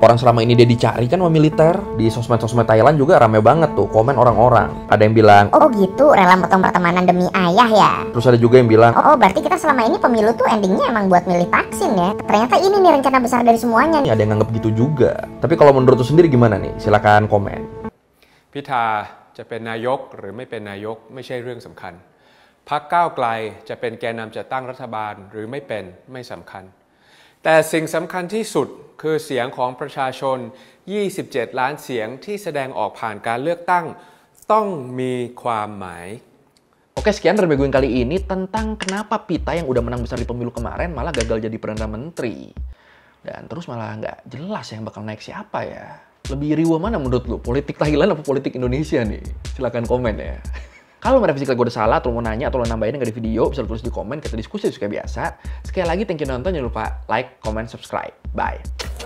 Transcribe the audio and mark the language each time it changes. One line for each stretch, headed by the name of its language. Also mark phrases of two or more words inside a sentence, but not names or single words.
Indonesian: Orang selama ini dia dicari kan sama militer. Di sosmed-sosmed Thailand juga rame banget tuh komen orang-orang. Ada yang bilang, "Oh gitu, rela potong pertemanan demi ayah ya?" Terus ada juga yang bilang, Oh berarti kita selama ini pemilu tuh endingnya emang buat milih Thaksin ya. Ternyata ini nih rencana besar dari semuanya nih. ada yang nganggap gitu juga. Tapi kalau menurut lu sendiri gimana nih? Silakan komen.
Thai: พิธาจะเป็นนายกหรือไม่เป็นนายกไม่ใช่เรื่องสำคัญพรรคก้าวไกลจะเป็นแกนนำจัดตั้งรัฐบาลหรือไม่เป็นไม่สำคัญแต่สิ่งสำคัญที่สุดคือเสียงของประชาชน27 ล้านเสียงที่แสดงออกผ่านการเลือกตั้งต้องมีความหมาย
Indonesian: Oke, sekian review gue kali ini tentang kenapa Pita yang udah menang besar di pemilu kemarin malah gagal jadi Perdana Menteri. Dan terus malah nggak jelas yang bakal naik siapa ya. Lebih riuh mana menurut lu? Politik Thailand apa politik Indonesia nih? Silahkan komen ya. Kalau merevisi gue udah salah, atau mau nanya, atau lo nambahin nggak di video, bisa tulis di komen, kita diskusi kayak biasa. Sekali lagi,
English: thank you
Indonesian: nonton, jangan lupa
English: like, comment, subscribe.
Indonesian: Bye.